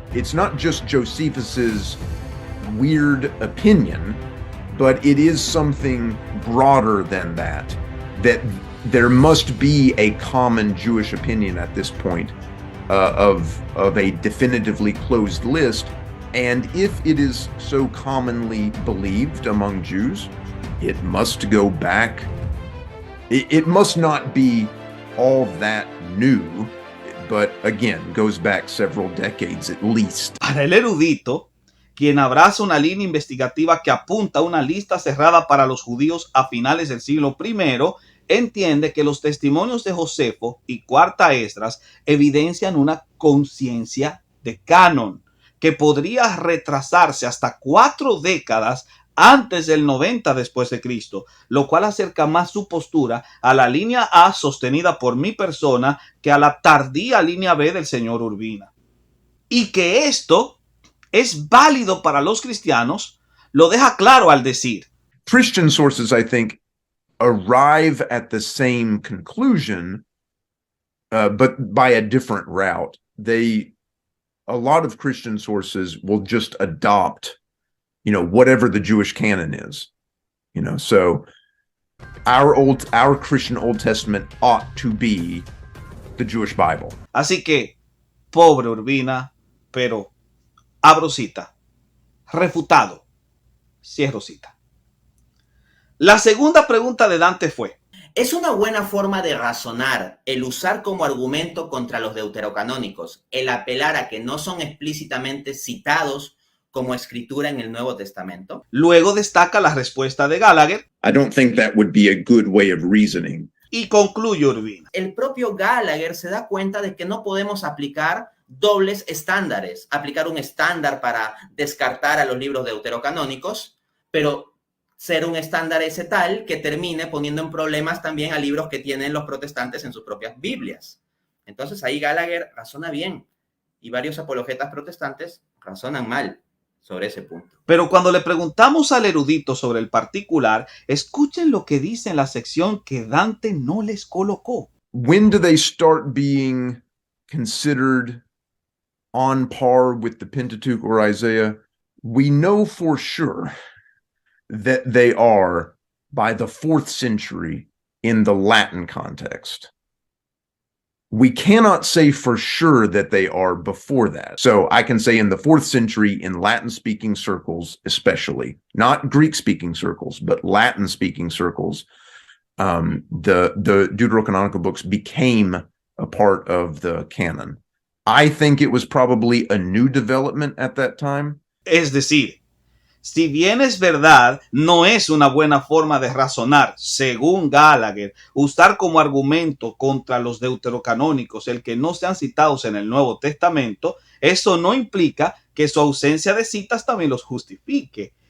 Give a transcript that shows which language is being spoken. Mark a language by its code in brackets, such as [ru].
[en] It's not just Josephus's weird opinion, but it is something broader than that, that there must be a common Jewish opinion at this point of a definitively closed list. And if it is so commonly believed among Jews, it must go back. It must not be all that new, but again, goes back several decades at least. [es] Para el erudito, quien abraza una línea investigativa que apunta a una lista cerrada para los judíos a finales del siglo I, entiende que los testimonios de Josefo y Cuarta Esdras evidencian una conciencia de canon que podría retrasarse hasta 4 décadas antes del 90 después de Cristo, lo cual acerca más su postura a la línea A sostenida por mi persona que a la tardía línea B del señor Urbina. Y que esto es válido para los cristianos, lo deja claro al decir: [en] Christian sources, I think, arrive at the same conclusion, but by a different route. A lot of Christian sources will just adopt, whatever the Jewish canon is, so our Christian Old Testament ought to be the Jewish Bible. [es] Así que, pobre Urbina, pero abro cita, refutado, cierro cita. La segunda pregunta de Dante fue: ¿es una buena forma de razonar el usar como argumento contra los deuterocanónicos el apelar a que no son explícitamente citados como escritura en el Nuevo Testamento? Luego destaca la respuesta de Gallagher. [en] I don't think that would be a good way of reasoning. [es] Y concluye Urbina: el propio Gallagher se da cuenta de que no podemos aplicar dobles estándares, aplicar un estándar para descartar a los libros deuterocanónicos, pero ser un estándar ese tal que termine poniendo en problemas también a libros que tienen los protestantes en sus propias Biblias. Entonces ahí Gallagher razona bien y varios apologetas protestantes razonan mal sobre ese punto. Pero cuando le preguntamos al erudito sobre el particular, escuchen lo que dice en la sección que Dante no les colocó. [en] When do they start being considered on par with the Pentateuch or Isaiah? We know for sure that they are by the 4th century in the Latin context. we cannot say for sure that they are before that. So I can say in the 4th century, in Latin-speaking circles especially, not Greek-speaking circles, but Latin-speaking circles, the deuterocanonical books became a part of the canon. I think it was probably a new development at that time. [es] Es decir, si bien es verdad, no es una buena forma de razonar, según Gallagher, usar como argumento contra los deuterocanónicos el que no sean citados en el Nuevo Testamento, eso no implica que su ausencia de citas también los justifique.